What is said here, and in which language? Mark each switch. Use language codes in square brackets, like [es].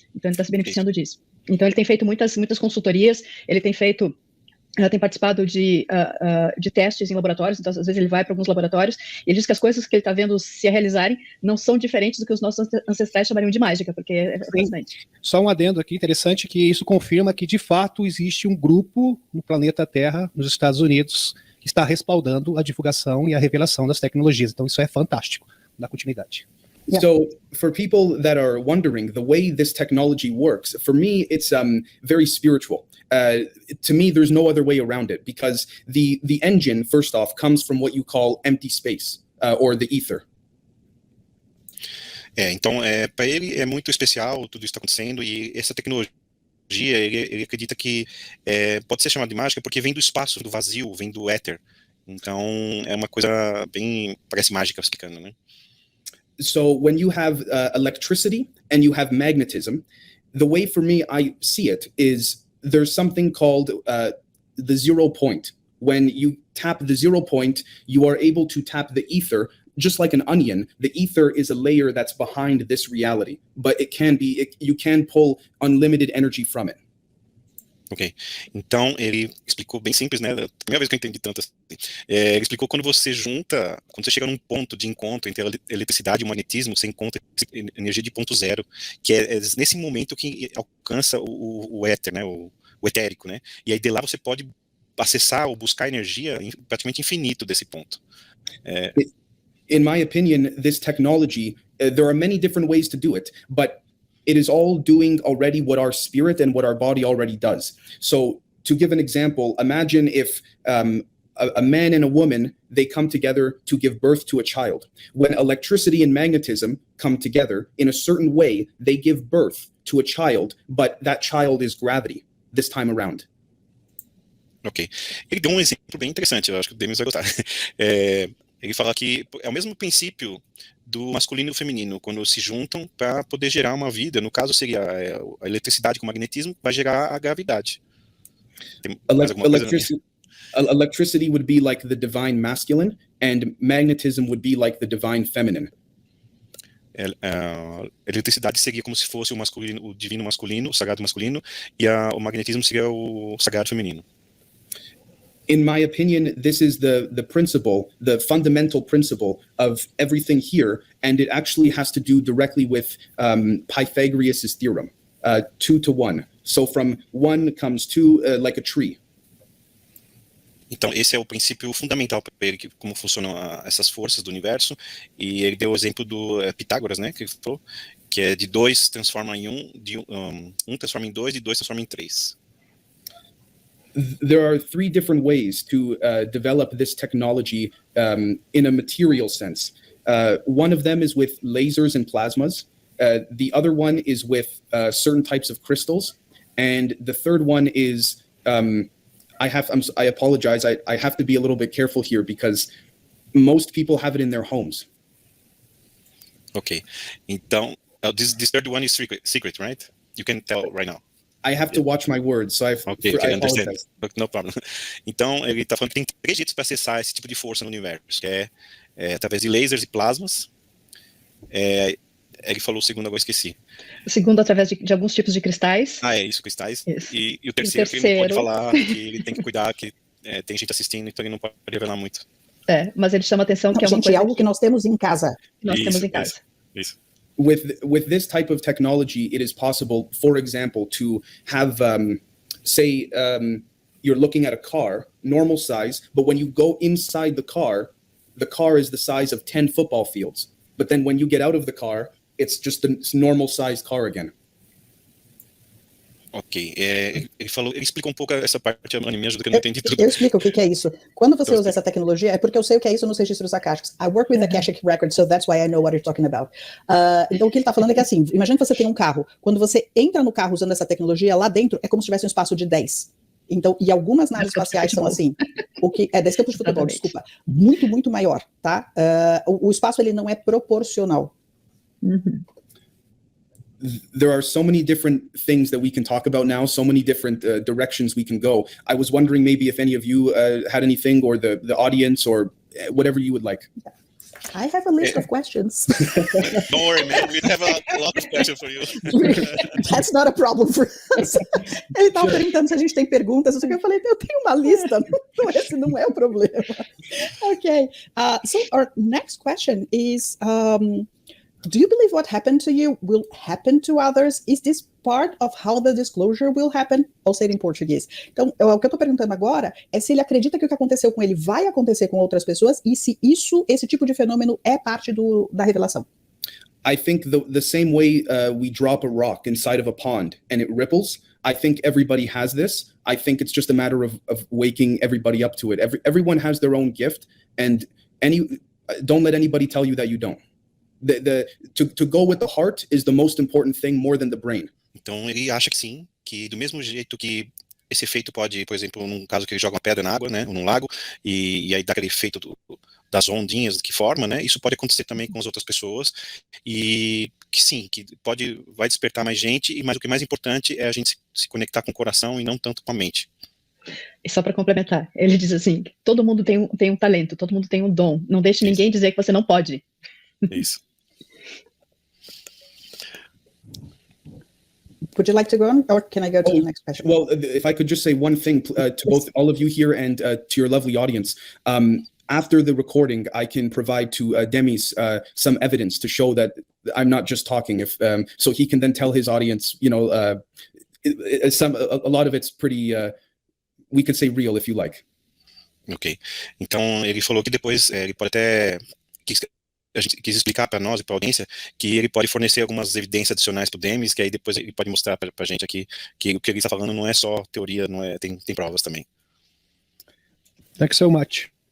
[pt] Então ele está se beneficiando disso. Então ele tem feito muitas consultorias, ele tem participado de testes em laboratórios, então às vezes ele vai para alguns laboratórios e ele diz que as coisas que ele está vendo se realizarem não são diferentes do que os nossos ancestrais chamariam de mágica, porque é fascinante. Só um adendo aqui interessante, que isso confirma que de fato existe um grupo no planeta Terra, nos Estados Unidos, que está respaldando a divulgação e a revelação das tecnologias. Então isso é fantástico. Dá continuidade. [en] Yeah. So for people that are wondering the way this technology works, for me, it's very spiritual. To me, there's no other way around it, because the engine, first off, comes from what you call empty space, or the ether. [pt] Então, para ele é muito especial tudo isso está acontecendo, e essa tecnologia, ele acredita que pode ser chamada de mágica porque vem do espaço, do vazio, vem do éter. Então, é uma coisa bem, parece mágica explicando, né? [en] So when you have electricity and you have magnetism, the way for me I see it is there's something called the 0 point. When you tap the 0 point, you are able to tap the ether. Just like an onion, the ether is a layer that's behind this reality, but you can pull unlimited energy from it. [pt] Ok, então ele explicou bem simples, né? A primeira vez que eu entendi tanto assim. Ele explicou quando você chega num ponto de encontro entre a eletricidade e o magnetismo, você encontra energia de ponto zero, que é nesse momento que alcança o éter, né? O etérico, né? E aí de lá você pode acessar ou buscar energia praticamente infinito desse ponto. [en] In my opinion, this technology, there are many different ways to do it, but it is all doing already what our spirit and what our body already does. So to give an example, imagine if a man and a woman, they come together to give birth to a child. When electricity and magnetism come together in a certain way, they give birth to a child, but that child is gravity this time around. Ok. [pt] Ele deu um exemplo bem interessante, eu acho que o Demis vai gostar. Ele fala que é o mesmo princípio do masculino e do feminino, quando se juntam para poder gerar uma vida. No caso, seria a eletricidade com o magnetismo, vai gerar a gravidade. Tem mais alguma coisa? [en] Electricity would be like the divine masculine, and magnetism would be like the divine feminine. [pt] A eletricidade seria como se fosse o divino masculino, o sagrado masculino, e o magnetismo seria o sagrado feminino. [en] In my opinion, this is the principle, the fundamental principle of everything here, and it actually has to do directly with Pythagoras' theorem, 2 to 1. So from 1 comes 2, like a tree. [pt] Então, esse é o princípio fundamental para ele, como funcionam essas forças do universo, e ele deu o exemplo do Pitágoras, né, que ele falou, que é de 2 transforma em 1, de 1 transforma em 2 e 2 transforma em 3. [en] There are 3 different ways to develop this technology in a material sense. One of them is with lasers and plasmas. The other one is with certain types of crystals. And the third one is, I apologize, I have to be a little bit careful here because most people have it in their homes. Ok. Então, this third one is secret, right? You can tell right now. I have to watch my words, so I apologize. No problem. [pt] Então, ele está falando que tem 3 jeitos para acessar esse tipo de força no universo, que é através de lasers e plasmas. Ele falou o segundo, agora esqueci. O segundo, através de alguns tipos de cristais. É isso, cristais. Isso. E o terceiro, que ele não pode falar, que ele tem que cuidar, que tem gente assistindo, então ele não pode revelar muito. Mas ele chama a atenção que é uma gente, coisa algo que nós temos em casa. Temos em casa. Isso. [en] With this type of technology, it is possible, for example, to have, say, you're looking at a car, normal size, but when you go inside the car is the size of 10 football fields. But then when you get out of the car, it's just a normal sized car again. [pt] Ok, ele explicou um pouco essa parte, me ajuda que eu não entendi tudo. Eu explico o que é isso. Quando você usa essa tecnologia, é porque eu sei o que é isso nos registros acásticos. [en] I work with Akashic Records, so that's why I know what you're talking about. [pt] Então o que ele está falando é que assim, imagina que você tem um carro. Quando você entra no carro usando essa tecnologia, lá dentro é como se tivesse um espaço de 10. Então, e algumas naves espaciais são assim, o que é 10 campos de futebol, desculpa, muito, muito maior, tá? O espaço ele não é proporcional. [en] There are so many different things that we can talk about now, so many different directions we can go. I was wondering maybe if any of you had anything, or the audience, or whatever you would like. I have a list of questions. Don't worry, man. We have a lot of questions for you. That's not a problem for us. [pt] Ele estava perguntando se a gente tem perguntas. Eu falei, eu tenho uma lista. Esse não é o problema. Okay. [en] So our next question is, do you believe what happened to you will happen to others? Is this part of how the disclosure will happen? [pt] Ou seja, em português. Então, o que eu estou perguntando agora é se ele acredita que o que aconteceu com ele vai acontecer com outras pessoas e se esse tipo de fenômeno é parte da revelação. [en] I think the same way we drop a rock inside of a pond and it ripples, I think everybody has this. I think it's just a matter of waking everybody up to it. Everyone has their own gift, and don't let anybody tell you that you don't. To go with the heart is the most important thing, more than the brain. [pt] Então ele acha que sim, que do mesmo jeito que esse efeito pode, por exemplo, num caso que ele joga uma pedra na água, né, ou num lago, e aí dá aquele efeito das ondinhas que forma, né, isso pode acontecer também com as outras pessoas, e que sim, que vai despertar mais gente, mas o que é mais importante é a gente se conectar com o coração e não tanto com a mente. E só para complementar, ele diz assim, todo mundo tem um talento, todo mundo tem um dom, não deixe ninguém dizer que você não pode. Isso. [en] would you like to go on, or can I go to the next question? Well, if I could just say one thing to both all of you here and to your lovely audience. After the recording, I can provide to Demis some evidence to show that I'm not just talking. So he can then tell his audience, you know, a lot of it's pretty, we could say real if you like. Ok. [pt] Então, ele falou que depois ele pode até a gente quis explicar para nós e para a audiência que ele pode fornecer algumas evidências adicionais para o Demis, que aí depois ele pode mostrar para a gente aqui que o que ele está falando não é só teoria, não é, tem provas também. [en] Thanks so much.